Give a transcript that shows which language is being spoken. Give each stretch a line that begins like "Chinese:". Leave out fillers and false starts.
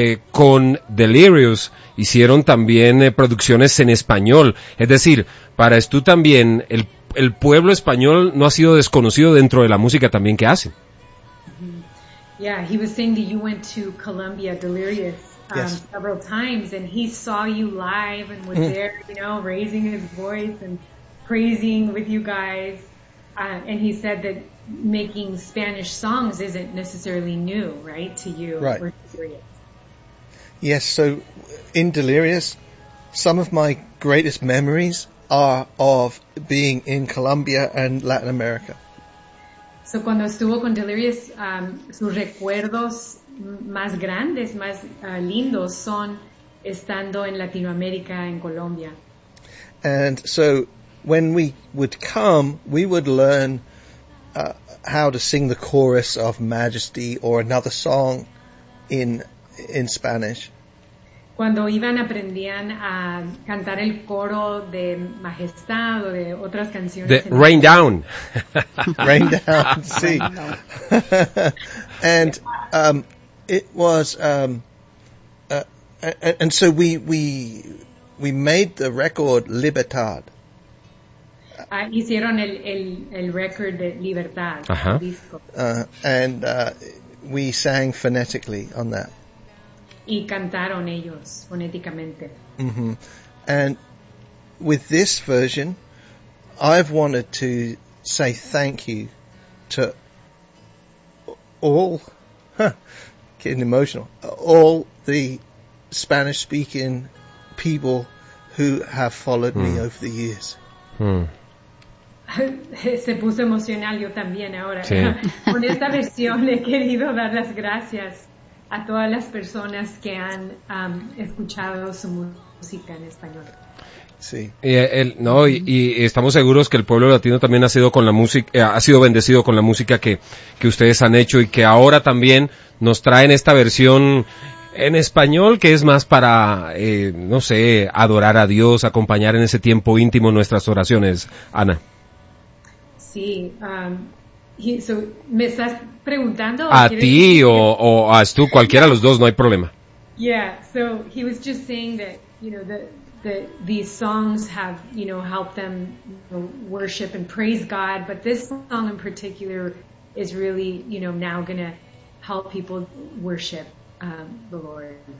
Spanish: Con Delirious hicieron también producciones en español. Es decir, para Stu también, el pueblo español no ha sido desconocido dentro de la música también que hacen.
English: Yeah, he was saying that you went to Colombia, Delirious, several times, and he saw you live and was there, you know, raising his voice and praising with you guys. And he said that making Spanish songs isn't necessarily new, right, to you. Right. Yes, so in Delirious, some of my greatest memories are of being in Colombia and Latin America.
Spanish: So cuando estuvo con Delirious, sus recuerdos más grandes, más lindos, son estando en Latinoamérica, en Colombia.
English: And so when we would come, we would learn how to sing the chorus of Majesty or another song in Spanish.
Spanish: Cuando iban, aprendían a cantar el coro de Majestad o de otras canciones.
English: The Rain Down.
Spanish: Rain Down, sí.
English: And it was, and so we made the record Libertad.
Spanish: Hicieron el record de Libertad, el disco.
English: And we sang phonetically on that.
Spanish: y cantaron ellos fonéticamente. Mm-hmm.
English: And with this version, I've wanted to say thank you to all, getting emotional, all the Spanish speaking people who have followed me over the years.
Spanish: Se puso emocional yo también ahora. Sí. Con esta versión le he querido dar las gracias a todas las personas que han escuchado su música en español. Sí. Y estamos seguros que el pueblo latino también ha sido con la música, ha sido bendecido con la música que ustedes han hecho y que ahora también nos traen esta versión en español, que es más para, adorar a Dios, acompañar en ese tiempo íntimo nuestras oraciones. Ana. Sí. ¿Me estás preguntando? A ti o a Stu, cualquiera de los dos, no hay problema.
English: Yeah, so he was just saying that these songs have, helped them worship and praise God, but this song in particular is really, now going to help people worship the Lord.